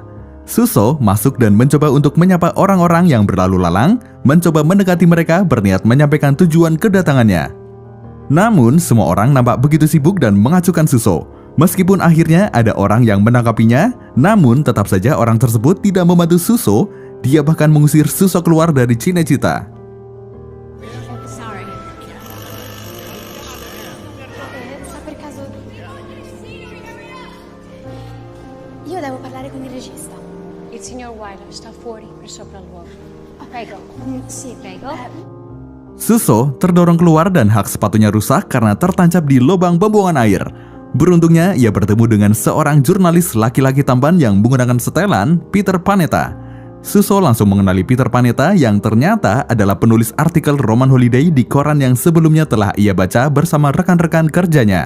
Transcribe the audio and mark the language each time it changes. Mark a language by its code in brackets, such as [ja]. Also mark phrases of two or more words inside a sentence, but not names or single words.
[id] Suso masuk dan mencoba untuk menyapa orang-orang yang berlalu lalang, mencoba mendekati mereka berniat menyampaikan tujuan kedatangannya. Namun, semua orang nampak begitu sibuk dan mengacukan Suso. Meskipun akhirnya ada orang yang menangkapinya, namun tetap saja orang tersebut tidak membantu Suso. Dia bahkan mengusir Suso keluar dari Cinecittà. [it] Sorry. Sa per caso... Io devo parlare con il regista. Il signor Wyler sta fuori per sopralluogo. Prego. Sì, Prego. [id] Suso terdorong keluar dan hak sepatunya rusak karena tertancap di lubang pembuangan air. Beruntungnya ia bertemu dengan seorang jurnalis laki-laki tampan yang menggunakan setelan, Peter Panetta. Suso langsung mengenali Peter Panetta yang ternyata adalah penulis artikel Roman Holiday di koran yang sebelumnya telah ia baca bersama rekan-rekan kerjanya.